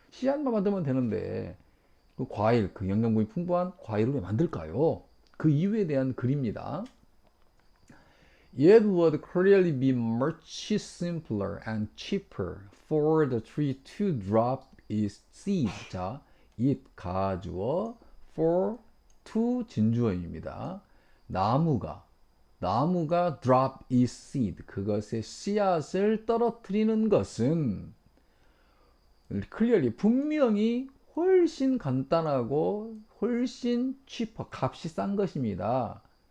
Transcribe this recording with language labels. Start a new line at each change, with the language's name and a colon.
Korean: 씨앗만 만들면 되는데 그 과일, 그 영양분이 풍부한 과일을 왜 만들까요? 그 이유에 대한 글입니다.
English: It would clearly be much simpler and cheaper for the tree to drop its seed.
Korean: 자, it 가주어, for to 진주어입니다. 나무가
English: drop its seed
Korean: 그것의 씨앗을 떨어뜨리는 것은 clearly 분명히 훨씬 간단하고 훨씬 cheaper 값이 싼 것입니다.